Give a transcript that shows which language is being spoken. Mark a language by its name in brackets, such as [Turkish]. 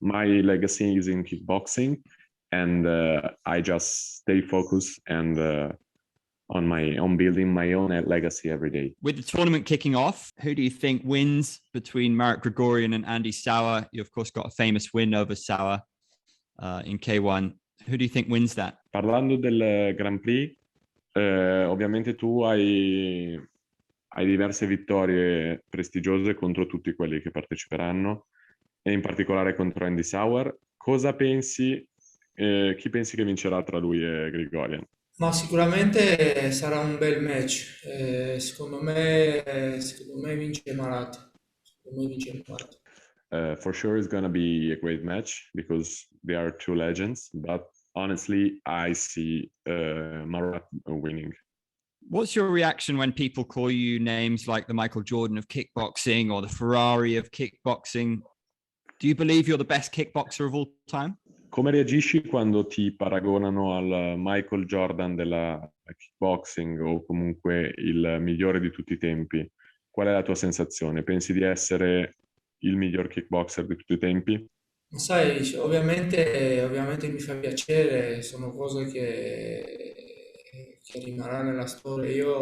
[English] My legacy is in kickboxing, and I just stay focused and on building my own legacy every day. With the tournament kicking off, who do you think wins between Marat Grigorian and Andy Sauer? You of course got a famous win over Sauer in K1. Who do you think wins that? [Italian] Parlando del Grand Prix, ovviamente tu hai diverse vittorie prestigiose contro tutti quelli che parteciperanno e in particolare contro Andy Sauer. Cosa pensi? Chi pensi che vincerà tra lui e Grigorian? Ma sicuramente sarà un bel match. Secondo me vince Marat. Secondo me vince Marat. [English] For sure, it's gonna be a great match because they are two legends. But honestly, I see Marat winning. What's your reaction when people call you names like the Michael Jordan of kickboxing or the Ferrari of kickboxing? Do you believe you're the best kickboxer of all time? [Italian] Come reagisci quando ti paragonano al Michael Jordan della kickboxing o comunque il migliore di tutti i tempi? Qual è la tua sensazione? Pensi di essere il miglior kickboxer di tutti i tempi? Ma sai, ovviamente mi fa piacere, sono cose che rimarrà nella storia.